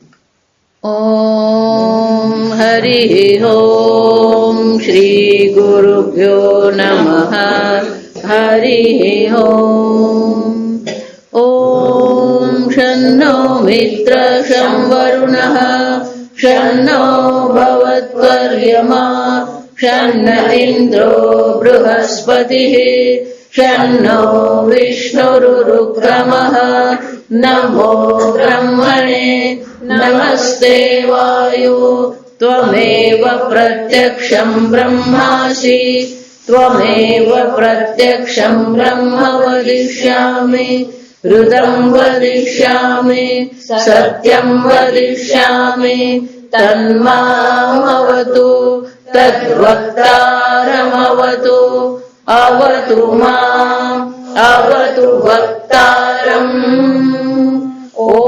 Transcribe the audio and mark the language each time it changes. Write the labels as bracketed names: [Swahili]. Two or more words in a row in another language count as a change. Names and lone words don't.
[Sanskrit] ઓમ હરિ ઓમ શ્રી ગુરુભ્યો નમઃ. હરિ ઓમ. ઓમ શન્નો મિત્ર શં વરુણઃ શન્નો ભવત્વર્યમા शन्न इन्द्रो बृहस्पतिः शन्नो विष्णुरुक्रमः नमो ब्रह्मणे नमस्ते वायु त्वमेव प्रत्यक्षं ब्रह्मासि त्वमेव प्रत्यक्षं ब्रह्म वदिष्यामि ऋतं वदिष्यामि सत्यं वदिष्यामि तन्मामवतु तद्वक्तारमवतु अवतु माम् अवतु वक्तारम् ॐ